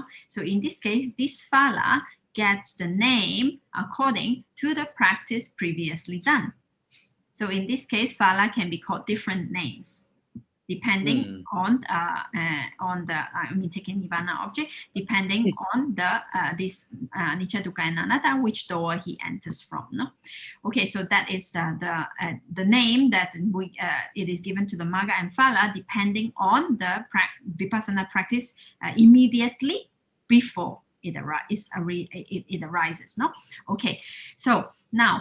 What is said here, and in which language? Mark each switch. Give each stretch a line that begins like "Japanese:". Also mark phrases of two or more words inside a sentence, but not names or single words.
English: So in this case, this phala gets the name according to the practice previously done. So in this case, phala can be called different names, depending on the taking nibbana object, depending on the this
Pali: anicca, dukkha,
English: and anatta, which door he enters from. No, okay. So that is the name that it is given to the magga and phala, depending on the vipassana practice immediately before it arises. No, okay. So now.